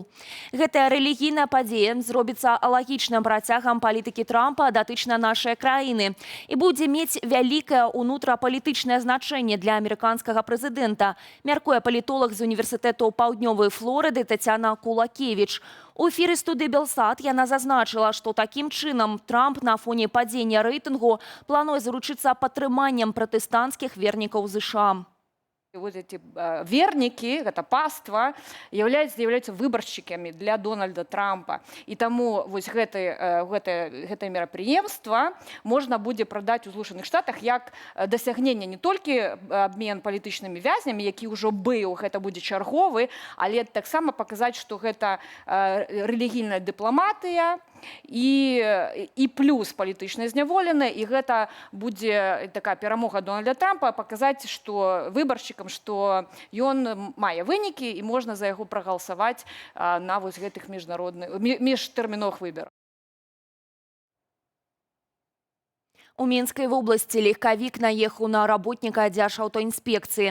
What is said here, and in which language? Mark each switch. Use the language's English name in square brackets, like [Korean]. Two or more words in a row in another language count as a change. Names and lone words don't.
[Belarusian] Гэтая рэлігійная падзея зробіцца алагічным працягам палітыкі Трампа датычна нашай краіны і будзе мець вялікае ўнутрапалітычнае значэнне для амерыканскага прэзідэнта, мяркуе палітолог з універсітэту Паўднёвай Флорыды Тацяна Кулакевіч. У эфіры студыі «Белсат» яна зазначыла, што такім чынам Трамп на фоне падзення рэйтынгу плануе заручыцца падтрыманнем пратэстанцкіх вернікаў ЗША. [Russian] Вот эти верники, это паства, являются выборщиками для Дональда Трампа. [Belarusian] И тому вот гэта мерапрыемства [Russian] можно будет продать [Belarusian] у Злучаных Штатах як дасягнение не только обмен палітычнымі вязнямі, які ўжо быў, гэта будзе чарговы, але таксама [Russian] показать, что [Belarusian] гэта рэлігійная дыпламатыя і плюс палітычная зняволеная, і гэта будзе такая перамога Дональда Трампа [Russian] показать, что [Belarusian] выбаршчыкам, што ён мае вынікі і можна за яго прагаласаваць на вось гэтых міжтэрміновых выбарах. У Мінскай вобласці легкавік наехаў на работніка Дзяржаўтаінспекцыі.